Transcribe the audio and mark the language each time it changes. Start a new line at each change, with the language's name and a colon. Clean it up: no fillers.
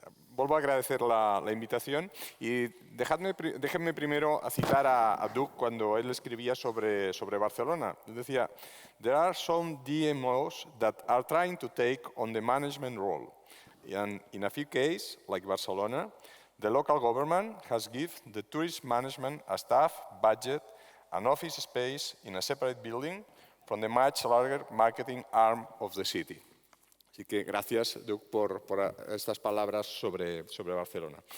Spanish: Vuelvo a agradecer la invitación y déjenme primero a citar a Doug cuando él escribía sobre Barcelona.
English: Él decía, "There are some DMOs that are trying to take on the management role. And in a few cases, like Barcelona, the local government has given the tourist management a staff, budget, and office space in a separate building from the much larger marketing arm of the city."
Spanish: Así que gracias, Doug, por estas palabras sobre Barcelona.